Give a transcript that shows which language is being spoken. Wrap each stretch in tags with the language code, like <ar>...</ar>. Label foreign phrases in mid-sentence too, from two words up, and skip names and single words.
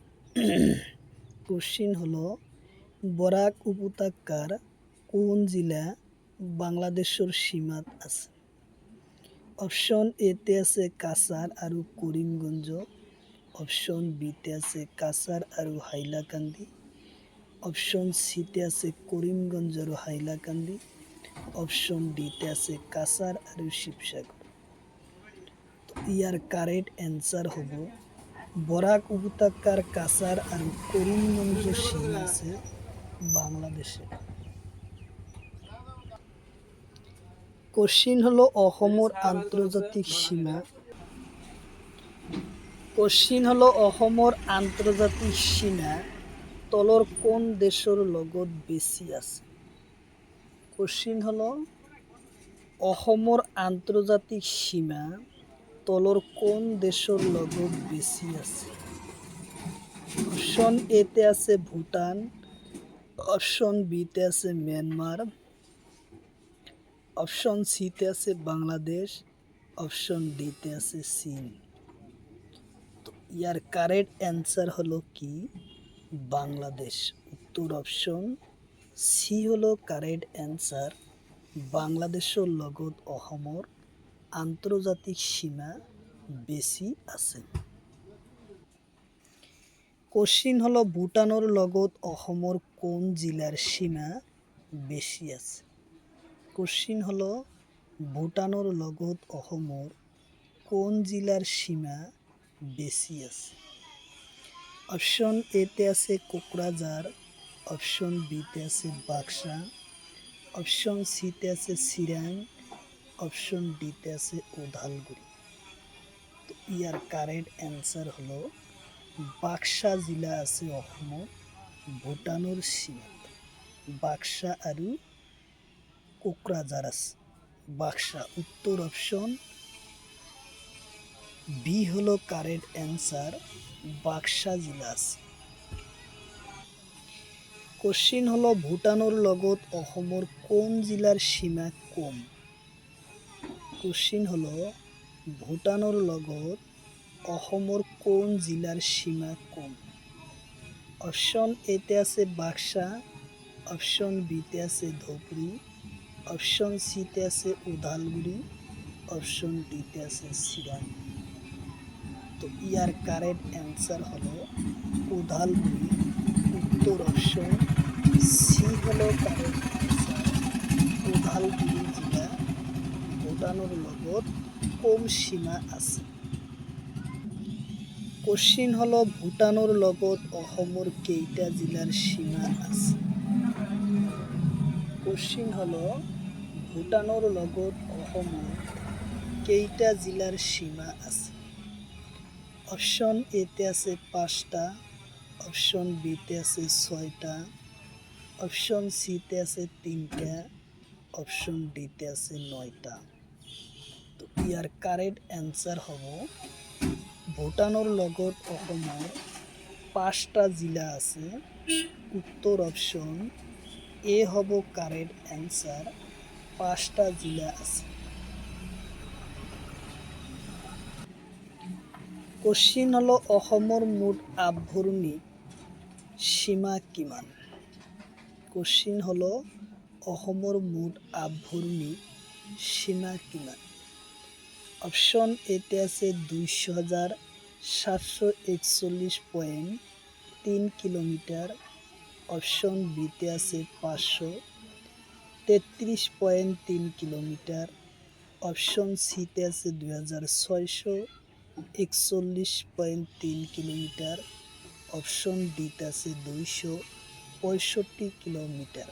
<as>কোশ্চিন হলো বরাক উপত্যকার কোন জেলা বাংলাদেশের সীমাত আছে? অপশন এতে আছে কাছাৰ আৰু কৰিমগঞ্জ, অপশন বিতে আছে কাছাৰ আৰু হাইলাকান্দি, অপশন সিতে আছে কৰিমগঞ্জ আৰু হাইলাকান্দি, অপশন ডিতে আছে কাছাৰ আৰু শিৱসাগৰ। ইয়ার</as> <en>correct answer</en> <as>হব বরাক উপত্যকার কাছার আর করিমগঞ্জ সীমা আছে বাংলাদেশে। কোশ্চিন হলো অসমৰ আন্তর্জাতিক সীমা। কোশ্চিন হলো অসমৰ আন্তর্জাতিক সীমা তলৰ কোন দেশৰ লগত বেছি আছে? কোশ্চিন হলো অসমৰ আন্তর্জাতিক সীমা তলৰ কোন দেশৰ লগত বেছি আছে? অপশন এতে আছে ভুটান, অপশন বিতে আছে ম্যানমার, অপশন সিতে আছে বাংলাদেশ, অপশন ডিতে আছে চীন। তো ইয়ার</as> <en>correct answer</en> <as>হলো কি বাংলাদেশ। উত্তর অপশন সি হলো</as> <en>correct answer.</en> <as>বাংলাদেশের লগত অসমৰ আন্তর্জাতিক সীমা বেশি আছে? কোশ্চিন হলো ভূটানৰ লগত অসমৰ কোন জিলাৰ সীমা বেশি আছে? কোশ্চিন হলো ভূটানৰ লগত অসমৰ কোন জিলাৰ সীমা বেশি আছে? অপশন এতে আছে কোকরাঝার, অপশন বিতে আছে বাক্সা, অপশন সিতে আছে চিৰাং, অপশন ডিতে আছে ওদালগুৰি। তো ইয়াৰ</as> <en>correct answer</en> <as>হলো বাক্সা জিলা আছে অসমৰ ভূটানৰ সীমাত। বাক্সা আৰু কোকরাঝার আছে। বাক্সা উত্তর অপশন বি হলো</as> <en>correct answer,</en> <as>বাক্সা জিলা আছে। কোশ্চিন হলো ভূটানৰ লগত অসমৰ কোন জিলাৰ সীমা কম? কোশ্চিন হলো ভূটানৰ লগত অসমৰ কোন জিলাৰ সীমা কম? অপশন এতে আছে বাক্সা, অপশন বিতে আছে ধুবুৰী, অপশন সিতে আছে ওদালগুৰি, অপশন ডিতে আছে চিৰাং। তো ইয়ার</as> <en>correct answer</en> <as>হলো ওদালগুৰি। উত্তর অপশন সি হলো</as> <en>correct answer,</en> <as>ওদালগুৰি জিলা ভূটানৰ লগত কম সীমা আছে। কোশ্চিন হলো ভূটানৰ লগত অসমৰ কেইটা জিলাৰ সীমা আছে? কোশ্চিন হলো ভূটানৰ লগত অসমৰ কেইটা জিলাৰ সীমা আছে? অপশন এতে আছে 5টা, অপশন বিতে আছে 6টা, অপশন সিতে আছে 3টা, অপশন ডিতে আছে 9টা। তো ইয়াৰ</as> <en>correct answer</en> <as>হ'ব ভূটানৰ লগত অসমৰ 5টা জিলা আছে। উত্তর অপশন এ হ'ব</as> <en>correct answer,</en> <as>5টা জিলা আছে। কোশ্চিন হলো অসমৰ মুঠ আভ্যন্তৰীণ সীমা কিমান? কোশ্চিন হলো অসমৰ মুঠ আভ্যন্তৰীণ সীমা কিমান? অপশন এতে আছে ২০,৭৪১.৩ কিলোমিটার, অপশন বিতে আছে ৫৩৩.৩ কিলোমিটার, অপশন সিতে আছে ২,৬৪১.৩ কিলোমিটার, অপশন ডিতে আছে ২৬৫ কিলোমিটার।</as>